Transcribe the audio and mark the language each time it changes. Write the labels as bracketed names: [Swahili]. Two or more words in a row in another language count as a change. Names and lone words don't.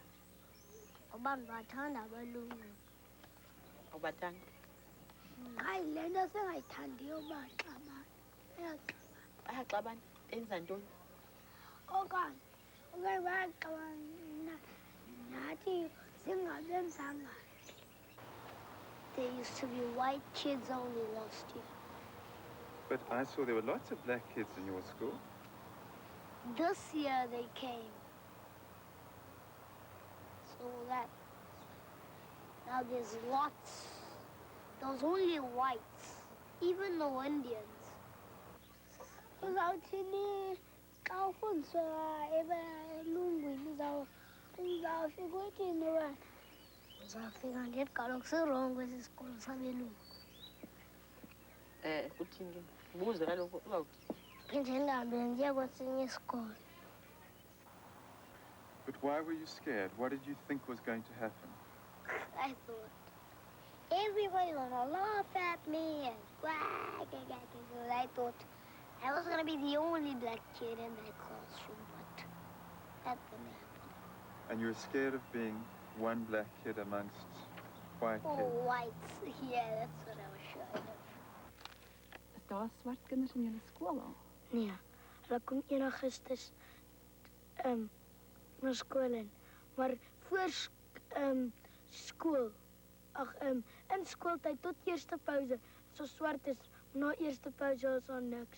[Xhosa] Ngoba ndibathanda abelungu. awubathanda? Hayi le nto sengayithandiyo baxabana. Bayaxabana benza ntoni? Okanye bayaxabana nathi singabenzanga. [English] There used to be white kids only last year. But I saw there were lots of black kids in your school. This year they came. So that now there's lots. There's only whites, even the Indians. Uzawuthini xa ufundiswa ebelungwini uzawufika uthini wena? Uzawufika ndithi kaloku sirongo esi sikolo sabelungu. Kuthini ke? Buze kaloku uzawuthi. Phinde ndihambe ndiye kwesinye isikolo. But why were you scared? What did you think was going to happen? I thought everybody's gonna laugh at me and whack. I thought I was gonna be the only black kid in that classroom, but that didn't happen. And you were scared of being one black kid amongst white Oh, kids? whites. Yeah, that's what I was sure of. [Afrikaans] Is daar swart kinders in julle skool al? Nee, Hulle kom 1 Augustus na skool in. Maar voor skool, in skooltyd tot eerste pauze, so swart is, na eerste pauze is daar niks.